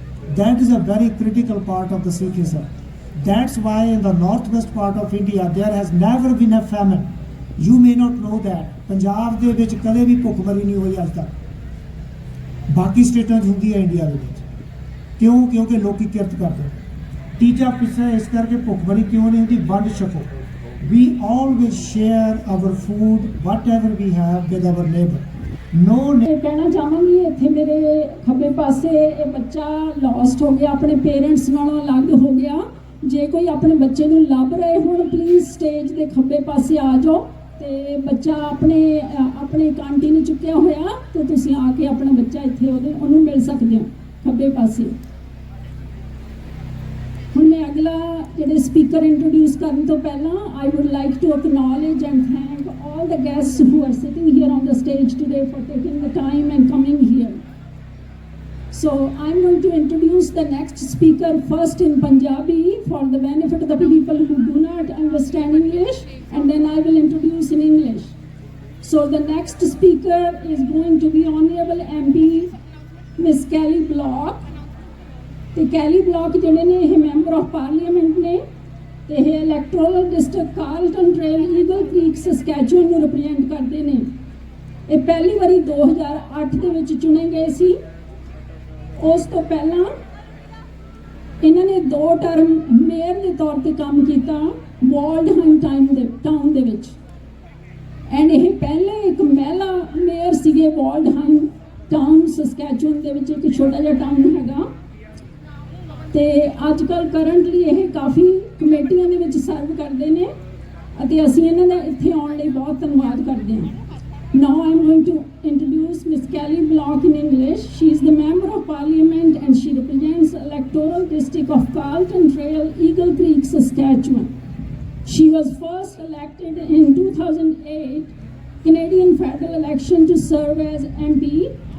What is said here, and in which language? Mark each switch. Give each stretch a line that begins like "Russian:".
English: That is a very critical part of the Sikhism. That's why in the northwest part of India, there has never been a famine. You may not know that.
Punjabi: Punjab de vich kade bhi bhukh mari nahi hoyi aaj tak. ਬਾਕੀ ਸਟੇਟਾਂ 'ਚ ਹੁੰਦੀ ਹੈ India ਦੇ ਵਿੱਚ। ਕਿਉਂ? ਕਿਉਂਕਿ ਲੋਕੀ ਕਿਰਤ ਕਰਦੇ। ਤੀਜਾ ਪਿੱਛਾ ਇਸ ਕਰਕੇ ਭੁੱਖਮਰੀ ਕਿਉਂ ਨਹੀਂ ਹੁੰਦੀ? ਵੰਡ ਛਕੋ।
English: We always share our food, whatever we have, with our neighbor. No
Punjabi: ਇਹ ਕਹਿਣਾ ਚਾਹਾਂਗੀ ਇੱਥੇ ਮੇਰੇ ਖੱਬੇ ਪਾਸੇ ਇਹ ਬੱਚਾ ਲੌਸਟ ਹੋ ਗਿਆ, ਆਪਣੇ ਪੇਰੈਂਟਸ ਨਾਲੋਂ ਅਲੱਗ ਹੋ ਗਿਆ। ਜੇ ਕੋਈ ਆਪਣੇ ਬੱਚੇ ਨੂੰ ਲੱਭ ਰਹੇ ਹੁਣ ਪਲੀਜ਼ ਸਟੇਜ ਦੇ ਖੱਬੇ ਪਾਸੇ ਆ ਜਾਓ ਤੇ ਬੱਚਾ ਆਪਣੇ ਕਾਂਟੀ ਨੂੰ ਚੁੱਕਿਆ ਹੋਇਆ ਤੇ ਤੁਸੀਂ ਆ ਕੇ ਆਪਣਾ ਬੱਚਾ ਇੱਥੇ ਉਹਨੂੰ ਮਿਲ ਸਕਦੇ ਹੋ ਖੱਬੇ ਪਾਸੇ। ਹੁਣ ਮੈਂ ਅਗਲਾ ਜਿਹੜੇ ਸਪੀਕਰ ਇੰਟਰੋਡਿਊਸ ਕਰਨ ਤੋਂ ਪਹਿਲਾਂ
English: I would like to acknowledge and thank all the guests who are sitting here on the stage today for taking the time and coming here. So I'm going to introduce the next speaker first in Punjabi for the benefit of the people who do not understand English, and then I will introduce in English. So the next speaker is going to be Honorable MP Miss Kelly Block.
Punjabi: ਤੇ Kelly block ਜਿਹੜੇ ਨੇ ਇਹ member of parliament ਨੇ ਤੇ ਇਹ electoral district Carlton trail eagle creek Saskatchewan ਨੂੰ represent ਕਰਦੇ ਨੇ। ਇਹ ਪਹਿਲੀ ਵਾਰੀ 2008 ਦੇ ਵਿੱਚ ਚੁਣੇ ਗਏ ਸੀ। ਉਸ ਤੋਂ ਪਹਿਲਾਂ ਇਹਨਾਂ ਨੇ 2 ਟਰਮ ਮੇਅਰ ਦੇ ਤੌਰ ਤੇ ਕੰਮ ਕੀਤਾ ਵਾਲਡਹਾਈਮ ਟਾਊਨ ਦੇ ਵਿੱਚ। ਐਂਡ ਇਹ ਪਹਿਲੇ ਇੱਕ ਮਹਿਲਾ ਮੇਅਰ ਸੀਗੇ ਵਾਲਡਹਾਈਮ ਟਾਊਨ ਸਸਕੈਚੁਅਨ ਦੇ ਵਿੱਚ, ਇੱਕ ਛੋਟਾ ਜਿਹਾ ਟਾਊਨ ਹੈਗਾ। ਤੇ ਅੱਜ ਕੱਲ੍ਹ ਕਰੰਟਲੀ ਇਹ ਕਾਫੀ ਕਮੇਟੀਆਂ ਦੇ ਵਿੱਚ ਸਰਵ ਕਰਦੇ ਨੇ ਅਤੇ ਅਸੀਂ ਇਹਨਾਂ ਦਾ ਇੱਥੇ ਆਉਣ ਲਈ ਬਹੁਤ ਧੰਨਵਾਦ ਕਰਦੇ ਹਾਂ।
English: Now I am going to introduce Miss Kelly Block in English. She is the member of parliament and she represents the electoral district of Carlton Trail, Eagle Creek, Saskatchewan. She was first elected in 2008 Canadian federal election to serve as MP.